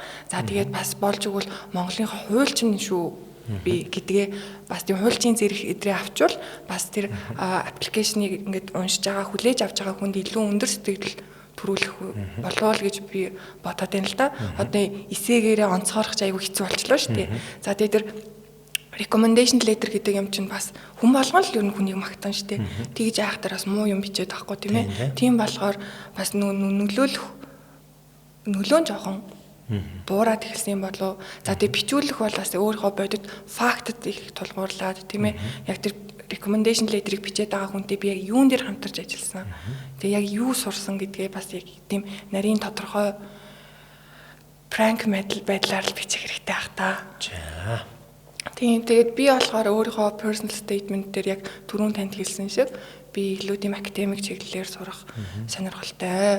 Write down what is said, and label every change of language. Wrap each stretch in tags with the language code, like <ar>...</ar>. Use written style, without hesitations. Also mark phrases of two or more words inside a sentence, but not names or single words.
<mn>За тэгээд бас болж игэл Монголын хуульчин шүү би гэдгээ бас тийм хуульчийн зэрэг эдрээ авчвал бас тэр аппликейшнийг ингэж уншиж байгаа хүлээж авч байгаа хүнд илүү өндөр сэтгэл төрүүлэх болов л гэж би бодоод байна л да. Одоо эсээгээрээ онцгойрох ч айгүй хэцүү болчлоо шүү дээ. За тэгээд тэр</mn> <en>recommendation letter</en> <mn>гэдэг юм чинь бас хүн болгон л ер нь хүнийг магтана шүү дээ. Тэгж айхтар бас муу юм бичээд байхгүй тийм ээ. Тийм болохоор бас нөлөөлөн жоохон буураад эхэлсэн болов. За тэгээд бичүүлэх бол бас өөрийнхөө бодит фактэд их тулгуурлаад тийм ээ. Яг тэр</mn> <en>recommendation letter-</en> <mn>ыг бичээд байгаа хүнтэй би яг юун дээр хамтарч ажилласан. Тэгээ яг юу сурсан гэдгээ бас яг тийм нарийн тодорхой prank байдлаар л бичих хэрэгтэй ах та. За. Тийм тэгээд би болохоор өөрийнхөө</mn> <en>personal statement</en> <mn>дээр яг түрүүн танд хэлсэн шиг би илүү тийм академик чиглэлээр сурах сонирхолтой.</mn>